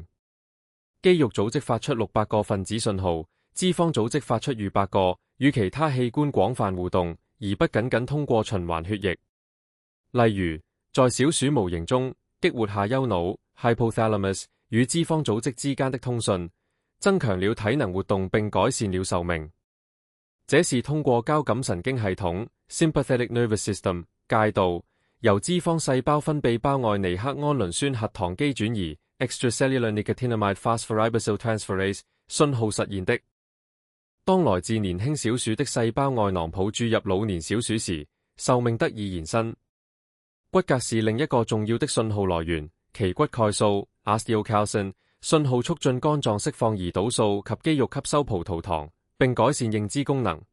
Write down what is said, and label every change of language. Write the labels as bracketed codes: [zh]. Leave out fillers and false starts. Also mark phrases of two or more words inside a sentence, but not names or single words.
[zh] 肌肉組織發出600個分子信號，脂肪組織發出逾100個，與其他器官廣泛互動，而不僅僅通過循環血液。例如，在小鼠模型中，激活下丘腦 （hypothalamus） 與脂肪組織之間的通訊，增強了體能活動並改善了壽命。這是通過交感神經系統 [en] （sympathetic nervous system） [zh] 介導，由脂肪細胞分泌胞外尼克胺磷酸核糖基轉移 [en] （extracellular nicotinamide phosphoribosyltransferase） [zh] 信號實現的。當來自年輕小鼠的細胞外囊泡注入老年小鼠時，壽命得以延伸。骨骼是另一個重要的信號來源，其骨鈣素 （osteocalcin） 信號促進肝臟釋放胰島素及肌肉吸收葡萄糖，並改善認知功能。